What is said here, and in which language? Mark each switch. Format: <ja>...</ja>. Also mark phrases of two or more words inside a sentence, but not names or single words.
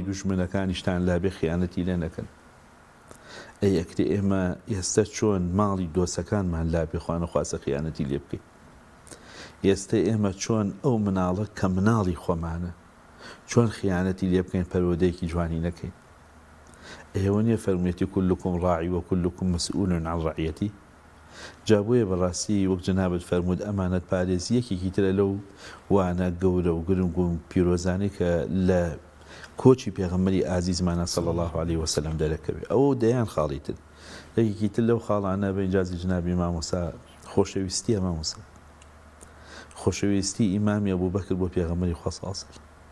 <ckb>دوژمنەکانیشتان لابێ خیانەتی لێ نەکەن ئەی ئەکرێ ئێمە ئێستا چۆن ماڵی دۆسەکانمان لابێ خوا نەخواسە خیانەتی لێ بکەین ئێستا ئێمە چۆن ئەو مناڵە کە مناڵی خۆمانە چۆن خیانەتی لێ بکەین پەروەردەیەکی جوانی نەکەین ئێوە نییە فەرموویەتی</ckb> <ar>كلكم راعي وكلكم مسؤول عن رعيته</ar> <ckb>جا بۆیە بەڕاستی وەک جەنابەت فەرموود ئەمانەت پارێزیەکێکی ترە لەو وانە گەورە و گرنگ و پیرۆزانەی کە لە کۆچی پێغەمبەری ئازیزمانە</ckb> <ar>صلی الله عليه وسلم</ar> <ckb>دەرەکەوێت ئەوە دەیان خاڵی تر یەکێکی تر لەو خاڵانە بە ئینجازی جنابی مامۆستا خۆشەویستیە مامۆستا خۆشەویستی ئیمامی ئەبوبەکر بۆ پێغەمبەری خوا</ckb> <ar>صلی الله عليه وسلم</ar>